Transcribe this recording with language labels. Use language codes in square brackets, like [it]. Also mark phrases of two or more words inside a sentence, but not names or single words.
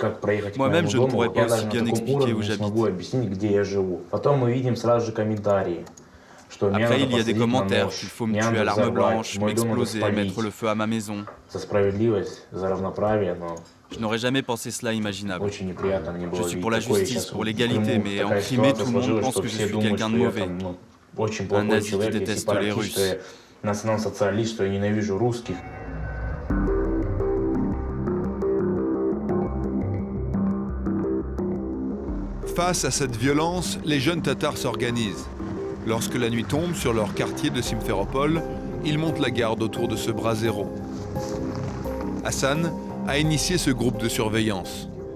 [fr] Moi-même, je ne pourrais pas aussi bien expliquer où j'habite. Après, il y a des commentaires qu'il faut me tuer à l'arme blanche, m'exploser, mettre le feu à ma maison. Je n'aurais jamais pensé cela imaginable. Je suis pour la justice, pour l'égalité, mais en Crimée, tout le monde pense que je suis quelqu'un de mauvais. Un nazi qui déteste les Russes. [ru] национал-социалист, что я ненавижу русских. [fr] Face à cette violence, les jeunes Tatars s'organisent. Lorsque la nuit tombe sur leur quartier de Simferopol, ils montent la garde autour de ce brasero. Hassan a initié ce groupe de surveillance.